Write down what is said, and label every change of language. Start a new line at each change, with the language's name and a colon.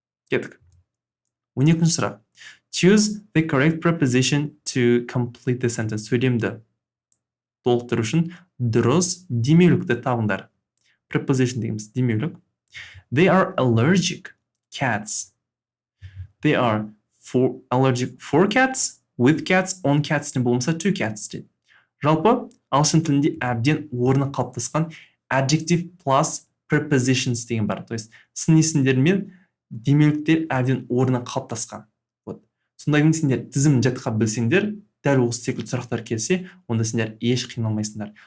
Kazakh: Кеттік. 12-ші сұрақ.
English: Choose the correct preposition to complete the sentence.
Kazakh: Сөйлемді толықтыру үшін дұрыс демеулікті табыңдар. Preposition дегеніміз демеулік.
English: They are allergic cats. They are allergic for cats, with cats, on cats
Kazakh: не болмаса
English: to cats дейді.
Kazakh: Жалпы, ағылшын тілінде әбден орны қалыптасқан
English: adjective plus prepositions
Kazakh: деген бар.
Russian: То есть
Kazakh: сын есімдер мен демеуліктер әбден орны қалыптасқан. Сондай кейін сендер тізімін жатқа білсеңдер, дәл осы секілді сұрақтар келсе, онда сендер еш қиналмайсыңдар.